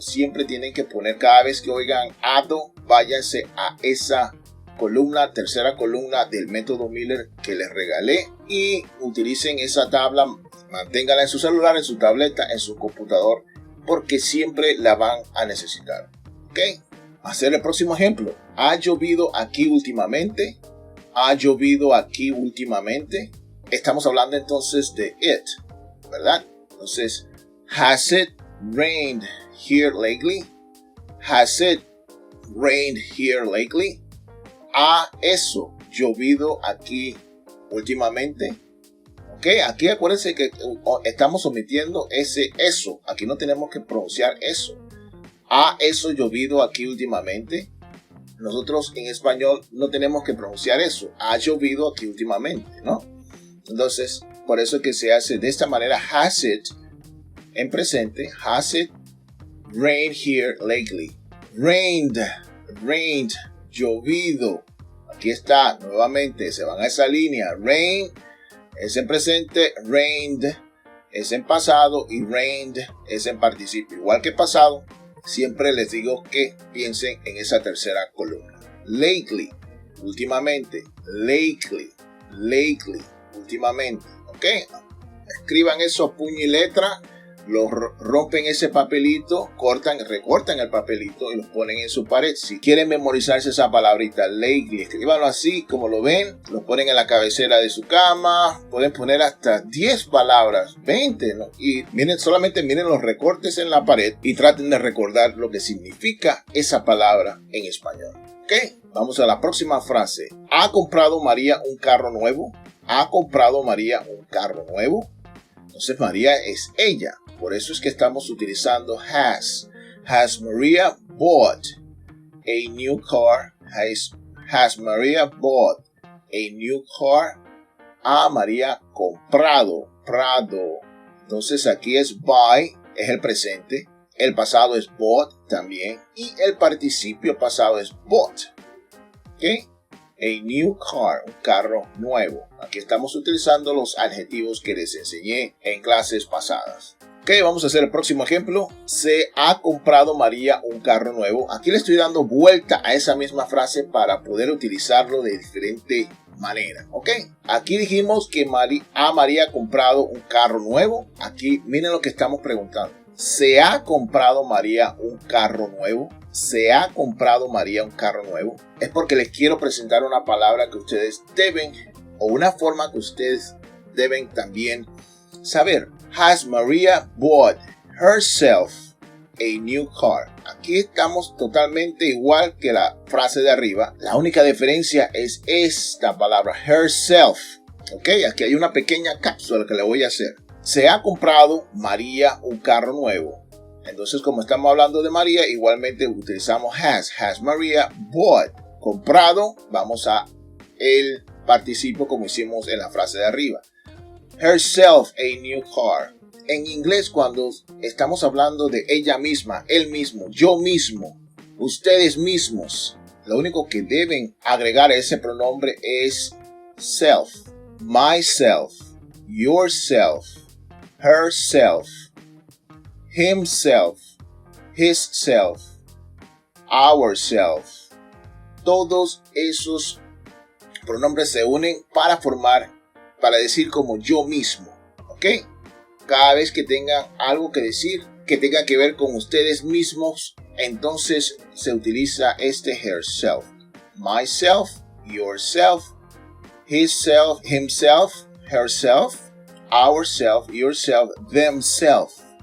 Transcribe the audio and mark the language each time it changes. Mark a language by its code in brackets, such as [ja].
[es] Siempre tienen que poner, cada vez que oigan ado, váyanse a esa columna, tercera columna del método Miller que les regalé y utilicen esa tabla, manténganla en su celular, en su tableta, en su computador, porque siempre la van a necesitar. ¿Ok? Hacer el próximo ejemplo. ¿Ha llovido aquí últimamente? ¿Ha llovido aquí últimamente? Estamos hablando entonces de it, ¿verdad? [en] Entonces, has it rained here lately? Has it rained here lately? [es] ¿Ha eso llovido aquí últimamente? ¿Ok? Ok, aquí acuérdense que estamos omitiendo ese eso. Aquí no tenemos que pronunciar eso. ¿Ha eso llovido aquí últimamente? Nosotros en español no tenemos que pronunciar eso. Ha llovido aquí últimamente, ¿no? Entonces, por eso es que se hace de esta manera. [en] Has it [es] en presente. [en] Has it rained here lately? [es] Rained, llovido. Aquí está, nuevamente, se van a esa línea. Rain es en presente, rained es en pasado y rained es en participio. Igual que pasado, siempre les digo que piensen en esa tercera columna. Lately, últimamente. Lately, últimamente. ¿Ok? Escriban eso a puño y letra. Los rompen ese papelito, recortan el papelito y los ponen en su pared. Si quieren memorizarse esa palabrita, lately, escríbanlo así como lo ven, lo ponen en la cabecera de su cama, pueden poner hasta 10 palabras, 20, ¿no? Y solamente miren los recortes en la pared y traten de recordar lo que significa esa palabra en español. ¿Ok? Vamos a la próxima frase. ¿Ha comprado María un carro nuevo? ¿Ha comprado María un carro nuevo? Entonces María es ella. Por eso es que estamos utilizando has. [en] Has Maria bought a new car? Has Maria bought a new car? [es] Ha María comprado. Entonces aquí es buy, es el presente. El pasado es bought también. Y el participio pasado es bought. ¿Ok? A new car, un carro nuevo. Aquí estamos utilizando los adjetivos que les enseñé en clases pasadas. Ok, vamos a hacer el próximo ejemplo. Se ha comprado María un carro nuevo. Aquí le estoy dando vuelta a esa misma frase para poder utilizarlo de diferente manera. Ok, aquí dijimos que María ha comprado un carro nuevo. Aquí miren lo que estamos preguntando. ¿Se ha comprado María un carro nuevo? ¿Se ha comprado María un carro nuevo? Es porque les quiero presentar una palabra que ustedes deben, o una forma que ustedes deben también saber. [en] Has Maria bought herself a new car? [es] Aquí estamos totalmente igual que la frase de arriba. La única diferencia es esta palabra, herself. Ok, aquí hay una pequeña cápsula que le voy a hacer. Se ha comprado María un carro nuevo. Entonces, como estamos hablando de María, igualmente utilizamos has. [en] Has Maria bought. [es] Comprado, vamos a el participio como hicimos en la frase de arriba. [en] Herself a new car. [es] En inglés, cuando estamos hablando de ella misma, él mismo, yo mismo, ustedes mismos, lo único que deben agregar a ese pronombre es self. [en] Myself, yourself, herself, himself, hisself, ourself. [es] Todos esos pronombres se unen para decir como yo mismo. ¿Ok? Cada vez que tengan algo que decir que tenga que ver con ustedes mismos, entonces se utiliza este herself. [en] Myself, yourself, hisself, himself, herself, ourself, yourself, themselves.